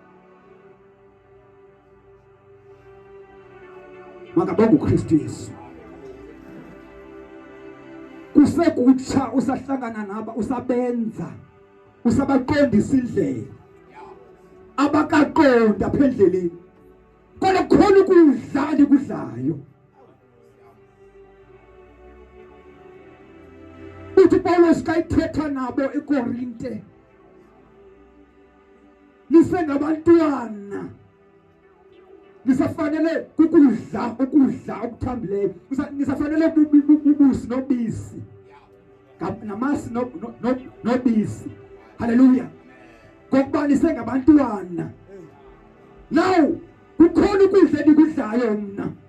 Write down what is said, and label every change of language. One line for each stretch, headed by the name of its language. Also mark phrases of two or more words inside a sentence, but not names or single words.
Xhosa: makabonge uKristu Yesu kusekutsha usahlangana naba usabenza usabaqondisa indlela abakaqonda apha endleleni kodwa khona ukudla endikudlayo uthi Paulos kayithetha nabo eKorinte nisengabantwana nisafanele ukudla okuthambileyo nisafanele ubusi nobisi namasi nobisi haleluya ngokuba nisengabantwana now kukhona ukudla endikudlayo mna